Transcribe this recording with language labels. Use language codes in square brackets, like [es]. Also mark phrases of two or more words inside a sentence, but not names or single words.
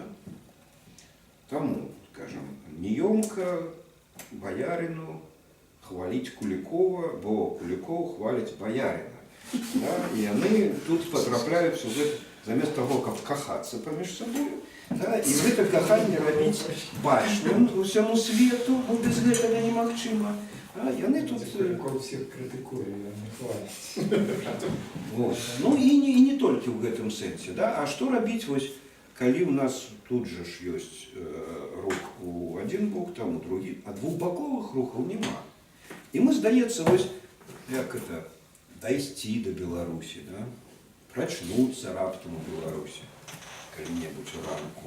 [be] Таму, скажем, неёмка баярыну хваліць Кулікова, бо Кулікоў хваліць баярына. Да? І яны тут потрапляюць у гэта замест таго, каб кахацца паміж сабою, да? І гэта каханне рабіць бачным усяму свету, бо без гэтага немагчыма. А яны тут... [uk] Куліков всіх критикує, не хвалить. [be] Ну і не толькі ў гэтым сэнсе, да? А што рабіць, вось, калі ў нас тут жа ж ёсць рух у адзін бок, там у другі, а двухбаковых рухаў няма. І мы, здаецца, вось, як это, дайсці да Беларусі, да? Прачнуцца раптам у Беларусі, калі-небудзь ранку.